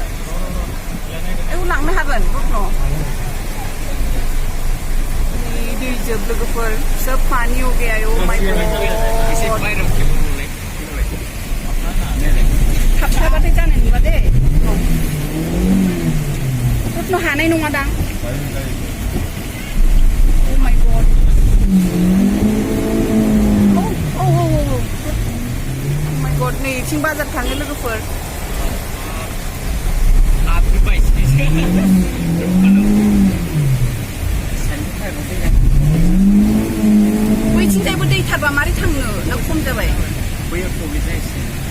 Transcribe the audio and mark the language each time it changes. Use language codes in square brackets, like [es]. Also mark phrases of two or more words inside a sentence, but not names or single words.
[brx] लांनो हागोन रत्न दै दैजोब लोगोफोर [hi] सब पानी हो गया है [en] oh my [brx] एसे गॉड बाहेराव खेलनो थाबथाबाथाय जानाय नङा दे गुथनो हानाय नङा दां [en] oh my god oh my god [brx] नै इथिं बाजार थाङो लोगोफोर [hi] आपकी बाइक [brx] बैथिंजायबो दै थारबा मारै थांनो ना खम जाबाय बैयाव प्रब्लेम जायसै